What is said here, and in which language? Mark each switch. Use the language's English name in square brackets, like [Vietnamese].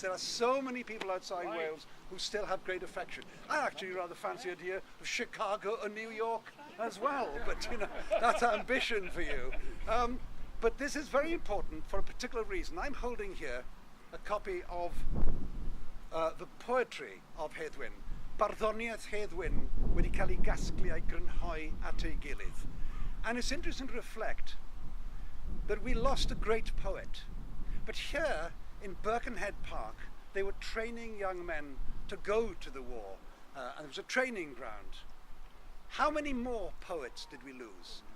[English] There are so many people outside Wales who still have great affection. I actually rather fancy the idea of Chicago or New York as well, but you know, that's ambition for you. But this is very important for a particular reason. I'm holding here a copy of the poetry of Hedd Wyn. [Welsh] Barddoniaeth Hedd Wyn wedi cael ei gasglu a'i grynhoi at ei gilydd. [English] And it's interesting to reflect that we lost a great poet. But here in Birkenhead Park, they were training young men to go to the war. And it was a training ground. How many more poets did we lose?